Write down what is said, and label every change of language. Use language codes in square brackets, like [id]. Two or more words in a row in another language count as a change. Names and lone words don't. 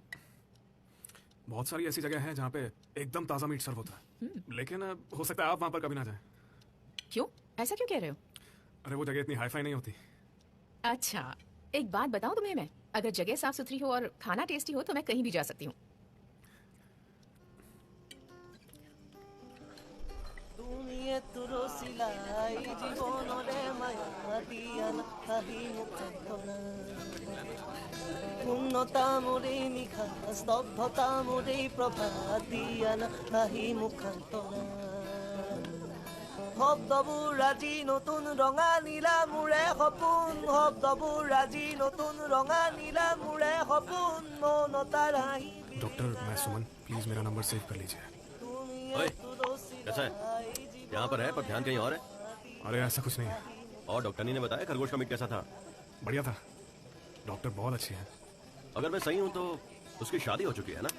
[hi] बहुत सारी ऐसी जगह हैं जहाँ पे एकदम ताज़ा [en] meat serve [hi] होता है, लेकिन हो सकता है आप वहाँ पर कभी ना जाएं। क्यों, ऐसा क्यों कह रहे हो? अरे वो जगह इतनी हाई-फाई नहीं होती। अच्छा, एक बात बताऊं तुम्हें मैं, अगर जगह साफ सुथरी हो और खाना टेस्टी हो तो मैं कहीं भी जा सकती हूँ। [as] পূর্ণতা মোরে নিশা স্তব্ধতা মোরে প্রভাত দিয়া নাহি মুখান্তৰা শব্দবোৰ আজি নতুন ৰঙা নীলা মোৰে সপোন শব্দবোৰ আজি নতুন ৰঙা নীলা মোৰে সপোন মনতাৰ হাঁহি [hi] डॉक्टर, मैं सुमन, प्लीज मेरा नंबर सेव कर लीजिए। ओए, कैसा है? यहाँ पर है पर ध्यान कहीं और है। अरे ऐसा कुछ नहीं है, और डॉक्टरनी ने बताया खरगोश का मीट कैसा था? बढ़िया था। डॉक्टर बहुत अच्छी है। अगर मैं सही हूँ तो उसकी शादी हो चुकी है ना?